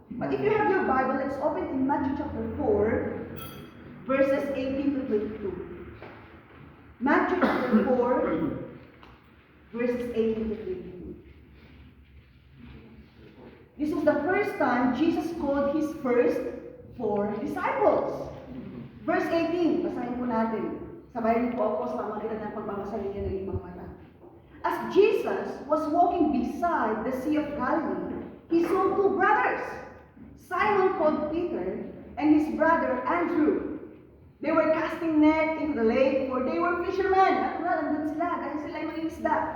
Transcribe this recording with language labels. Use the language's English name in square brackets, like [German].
[English] But if you have your Bible, let's open in Matthew chapter 4, verses 18 to 22. Matthew chapter 4, verses 18 to 22. This was the first time Jesus called his first 4 disciples. [Filipino] Verse 18, basahin po natin. Sabayin po ako sa pamagitan ng pagbabasa ninyo ng ibang mata. [English] As Jesus was walking beside the Sea of Galilee, he saw 2 brothers, Simon called Peter and his brother Andrew. They were casting net into the lake, for they were fishermen. [Filipino] Natural, nandun sila, dahil sila ay mangingisda.